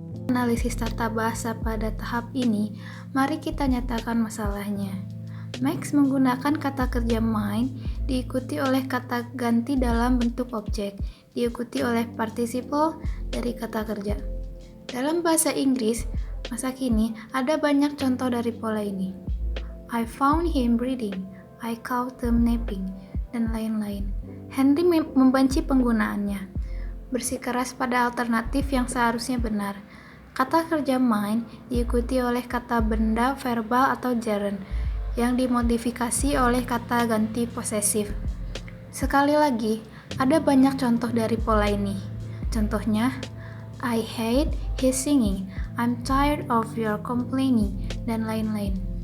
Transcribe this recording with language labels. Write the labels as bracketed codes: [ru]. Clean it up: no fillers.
[id] Analisis tata bahasa pada tahap ini, mari kita nyatakan masalahnya. Max menggunakan kata kerja mind, diikuti oleh kata ganti dalam bentuk objek, diikuti oleh participle dari kata kerja. Dalam bahasa Inggris, masa kini ada banyak contoh dari pola ini. [en] I found him reading, I caught them napping, [id] dan lain-lain. Henry membenci penggunaannya, bersikeras pada alternatif yang seharusnya benar. Kata kerja mind diikuti oleh kata benda verbal atau gerund yang dimodifikasi oleh kata ganti posesif. Sekali lagi, ada banyak contoh dari pola ini. Contohnya, [en] I hate his singing, I'm tired of your complaining, [id] dan lain-lain.